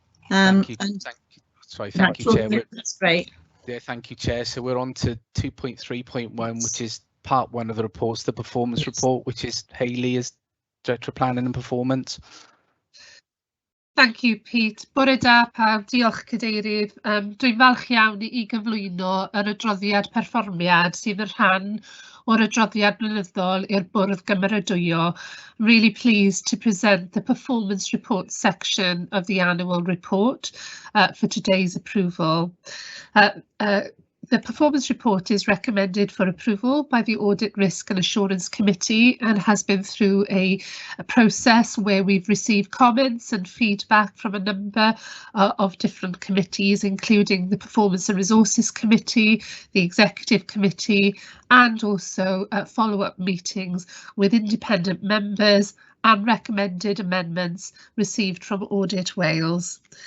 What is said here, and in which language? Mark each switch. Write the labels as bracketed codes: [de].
[en] Thank you. Thank you, Chair. That's great. Yeah, thank you, Chair. So we're on to 2.3.1, which is part one of the reports, the performance report, which is Hayley as Director of Planning and Performance. Thank you, Pete. [cy] Bore da pawb, diolch Cadeirydd. Dwi'n falch iawn i gyflwyno yr adroddiad perfformiad sydd yn rhan o'r adroddiad blynyddol i'r Bwrdd Gymeradwyo. [en] I'm really pleased to present the performance report section of the annual report for today's approval. The performance report is recommended for approval by the Audit, Risk and Assurance Committee and has been through a process where we've received comments and feedback from a number of different committees, including the Performance and Resources Committee, the Executive Committee, and also follow-up meetings with independent members and recommended amendments received from Audit Wales.